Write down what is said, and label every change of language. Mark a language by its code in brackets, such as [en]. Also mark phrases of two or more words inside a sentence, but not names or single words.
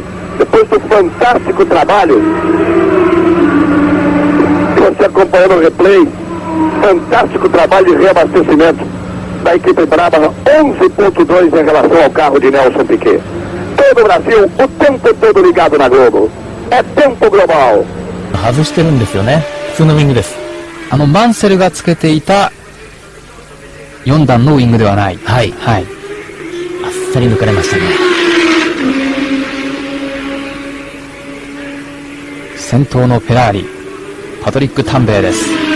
[pt] Depois do fantástico trabalho, você acompanhando o replay, fantástico trabalho de reabastecimento da equipe Brabham, 11.2 em relação ao carro de Nelson Piquet. Todo o Brasil, o tempo todo ligado na Globo. É tempo global. [ja] 外してるんですよね。普通のウィングです。マンセルがつけていた4段のウィングではない。はい。はい。あっさり抜かれましたね。先頭のフェラーリ、パトリック・タンベイです。